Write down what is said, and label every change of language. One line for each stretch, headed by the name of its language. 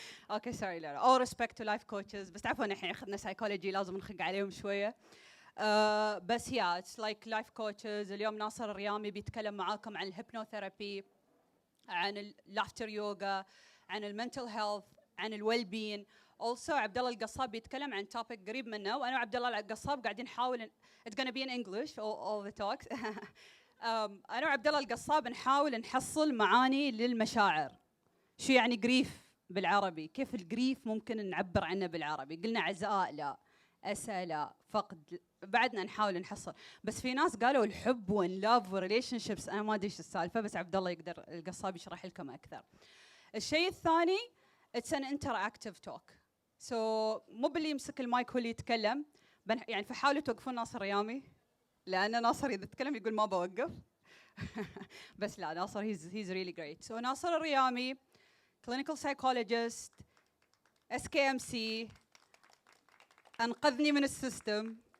English: Okay, sorry, لا. All respect to life coaches.
Arabic: بس تعرفون إحنا أخذنا psychology لازم نخق عليهم شوية.
English: بس yeah, it's like life coaches.
Arabic: اليوم ناصر الريامي بيتكلم معاكم عن الهيبنوثيرابي، عن laughter yoga، عن mental health، عن well being. Also عبد الله القصاب بيتكلم عن topic قريب منه، وأنا وعبد الله القصاب قاعدين نحاول
English: it's gonna be in English all the talks.
Arabic: أنا وعبد الله القصاب نحاول نحصل معاني للمشاعر. شو يعني grief بالعربي؟ كيف الجريف ممكن نعبر عنه بالعربي؟ قلنا عزاء لا، أسى لا، فقد بعدنا نحاول نحصل. بس في ناس قالوا الحب واللاف وريليشن شيبس. أنا ما أدري إيش السالفة بس عبد الله يقدر القصاب يشرح لكم أكثر. الشيء الثاني
English: it's an interactive talk.
Arabic: So مو باللي يمسك المايك هو اللي يتكلم. يعني فحاولوا توقفون ناصر ريامي لأن ناصر إذا تكلم يقول ما بوقف. بس لا ناصر
English: he's really great.
Arabic: So ناصر الريامي clinical psychologist SKMC أنقذني من السيستم.